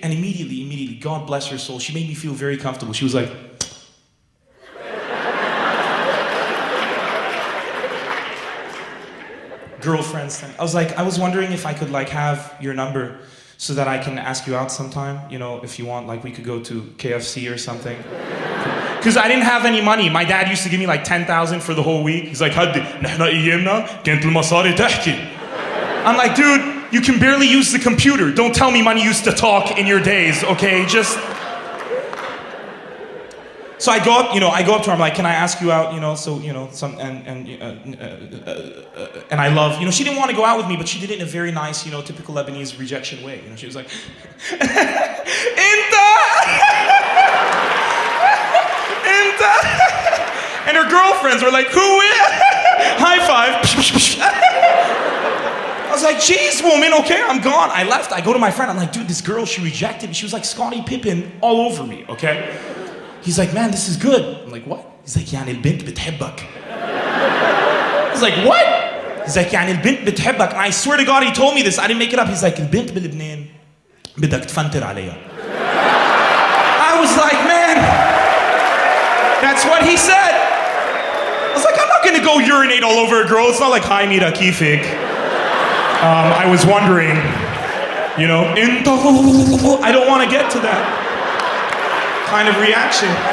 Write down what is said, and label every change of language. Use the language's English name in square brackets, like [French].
[English] And immediately, God bless her soul, she made me feel very comfortable. She was like, girlfriends thing. I was wondering if I could like have your number so that I can ask you out sometime, you know, if you want, like we could go to KFC or something. Because I didn't have any money. My dad used to give me like 10,000 for the whole week. He's like, [Arabic] هدي نحن ايامنا كانت المصاري تحكي. [English] I'm like, dude, you can barely use the computer. Don't tell me money used to talk in your days, okay? Just. So I go up to her, I'm like, can I ask you out, you know, so, you know, and I love, you know, she didn't want to go out with me, but she did it in a very nice, you know, typical Lebanese rejection way. You know, she was like, Inta! Inta! And her girlfriends were like, who is? High five. I was like, geez, woman, okay, I'm gone. I left, I go to my friend, I'm like, dude, this girl, she rejected me. She was like Scottie Pippen all over me, okay? He's like, man, this is good. I'm like, what? He's like, [Arabic] يعني البنت بتحبك. [English] I was like, what? He's like, [Arabic] يعني البنت بتحبك. [English] And I swear to God, he told me this. I didn't make it up. He's like, [Arabic] البنت بلبنان بدك تفنتر عليها. [English] I was like, man, that's what he said. I was like, I'm not gonna go urinate all over a girl. It's not like, hi, Mira, kifik. I was wondering, you know, I don't want to get to that kind of reaction.